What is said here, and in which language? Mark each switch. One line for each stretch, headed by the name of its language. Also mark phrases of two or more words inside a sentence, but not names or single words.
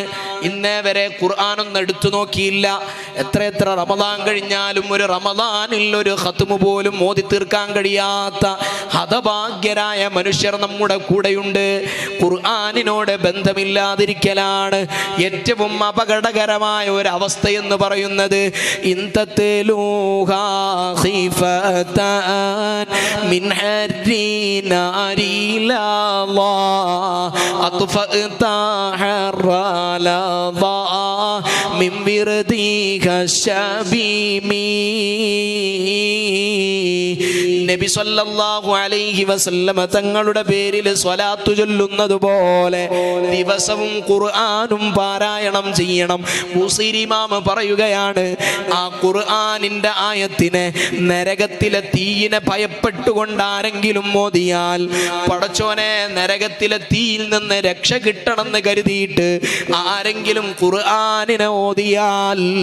Malayalam: ഇന്നേ വരെ ഖുർആനൊന്നും എടുത്തു നോക്കിയില്ല. എത്ര റമദാൻ കഴിഞ്ഞാലും ഒരു റമദാനിൽ ഒരു ഖത്മ് പോലും ഓതി തീർക്കാൻ കഴിയാത്ത ഹതഭാഗ്യരായ മനുഷ്യർ നമ്മുടെ കൂടെയുണ്ട്. ഖുർആനിനോട് ബന്ധമില്ലാതിരിക്കലാണ് ഏറ്റവും അപകടകരമായ ഒരു അവസ്ഥ എന്ന് പറയുന്നത്.
Arabic: من حر نار لظى أطفأت حر لظى من وردك الشبيب.
Malayalam: നബി
Arabic: صلى الله عليه وسلم
Malayalam: തങ്ങളുടെ പേരിൽ സ്വലാത്തു ചൊല്ലുന്നത് പോലെ ദിവസവും ഖുർആനും പാരായണം ചെയ്യണം. ബുസൈരി ഇമാം പറയുകയാണ്, ആ ഖുർആനിന്റെ ആയത്തിനെ നരകത്തിലെ തീയിനെ ഭയപ്പെട്ടുകൊണ്ട് ആരെങ്കിലും ഓതിയാൽ, പടച്ചോനെ നരകത്തിലെ തീയിൽ നിന്ന് രക്ഷ കിട്ടണമെന്ന് കരുതിയിട്ട് ആരെങ്കിലും ഖുർആനിനെ ഓതിയാൽ